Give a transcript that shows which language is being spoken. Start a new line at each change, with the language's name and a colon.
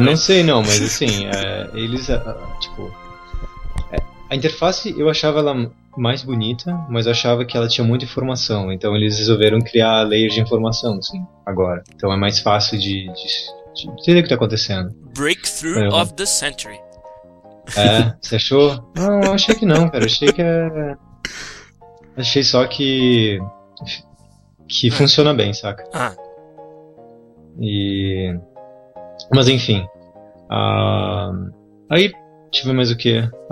Portuguese: Não sei, não, mas assim, eles, tipo... A interface, eu achava ela mais bonita, mas eu achava que ela tinha muita informação. Então eles resolveram criar layers de informação, assim, agora. Então é mais fácil de entender o que tá acontecendo.
English: Breakthrough of the century.
Portuguese: É, você achou? Não, eu achei que não, cara. Achei só que funciona bem, saca? Ah. Mas enfim. Aí tive mais o quê?